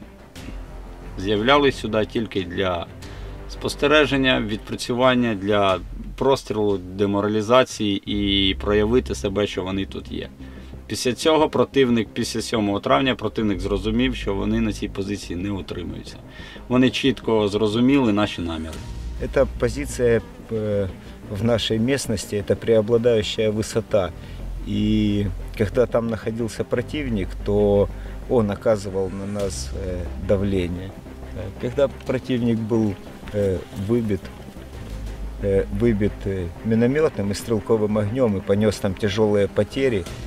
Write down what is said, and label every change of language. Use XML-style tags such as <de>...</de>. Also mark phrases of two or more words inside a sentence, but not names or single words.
<uk>З'являлись сюди тільки для спостереження, відпрацювання, для прострілу, деморалізації і проявити себе, що вони тут є. Після цього після 7 травня противник зрозумів, що вони на цій позиції не утримуються. Вони чітко зрозуміли наші наміри.</uk> <ru>Эта позиция в нашей местности, это преобладающая высота. И когда там находился противник, то он оказывал на нас давление. Когда противник был выбит минометным и стрелковым огнем и понес там тяжелые потери,</ru>